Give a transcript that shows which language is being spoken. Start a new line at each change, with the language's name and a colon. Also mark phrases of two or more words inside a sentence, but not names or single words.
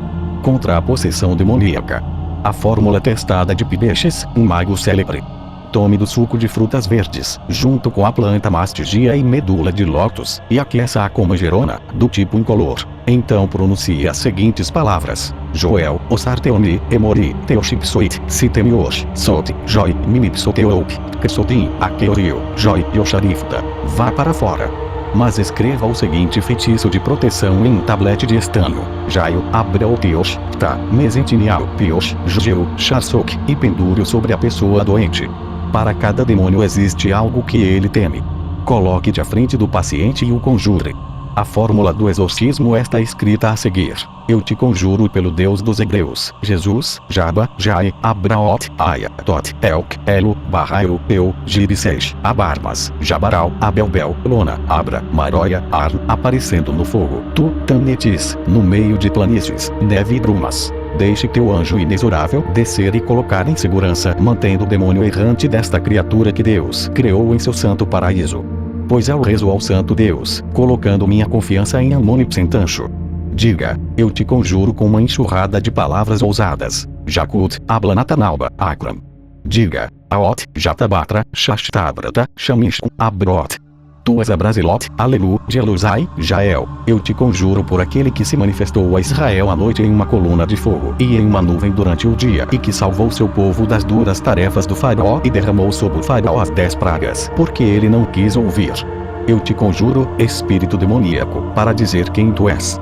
Portuguese: Contra a possessão demoníaca. A fórmula testada de Pibesches, um mago célebre. Tome do suco de frutas verdes, junto com a planta mastigia e medula de lótus, e aqueça-a com manjerona, do tipo incolor. Então pronuncie as seguintes palavras: Joel, Osarteoni, Emori, Teoshipsoit, Sitemior, Sot, Joi, Minipsoteop, Kesotim, Akeorio, Joi, Yosharifta. Vá para fora. Mas escreva o seguinte feitiço de proteção em um tablete de estanho: Jaio, Abreoteos, Ta, Mesentinial, Pios, Jugeu, Charsok, e pendure-o sobre a pessoa doente. Para cada demônio existe algo que ele teme. Coloque-te à frente do paciente e o conjure. A fórmula do exorcismo está escrita a seguir: Eu te conjuro pelo Deus dos Hebreus, Jesus, Jaba, Jai, Abraot, Aya, Tot, Elk, Elo, Barraio, Eu, Girisesh, Abarmas, Jabaral, Abelbel, Lona, Abra, Maroia, Arn, aparecendo no fogo, Tu, Tanetis, no meio de planícies, neve e brumas. Deixe teu anjo inexorável descer e colocar em segurança, mantendo o demônio errante desta criatura que Deus criou em seu santo paraíso. Pois eu rezo ao santo Deus, colocando minha confiança em Amonipsentancho. Diga: eu te conjuro com uma enxurrada de palavras ousadas. Jakut, Ablanatanalba, Akram. Diga: Aot, Jatabatra, Shashtabrata, Shamishkum, Abrot. Tu és a Brasilot, Alelu, Jelusai, Jael. Eu te conjuro por aquele que se manifestou a Israel à noite em uma coluna de fogo e em uma nuvem durante o dia, e que salvou seu povo das duras tarefas do faraó e derramou sobre o faraó as 10 pragas, porque ele não quis ouvir. Eu te conjuro, espírito demoníaco, para dizer quem tu és.